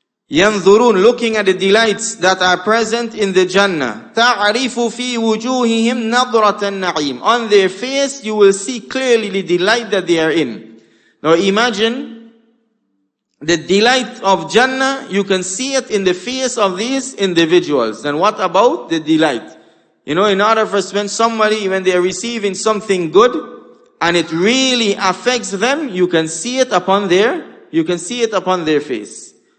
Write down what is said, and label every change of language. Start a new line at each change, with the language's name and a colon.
English: ينظرون, looking at the delights that are present in the Jannah.
Arabic: تعرف في وجوههم نظرة النعيم.
English: On their face you will see clearly the delight that they are in. Now imagine the delight of Jannah, you can see it in the face of these individuals. Then what about the delight? You know, in order for us, when they are receiving something good and it really affects them, you can see it upon their face.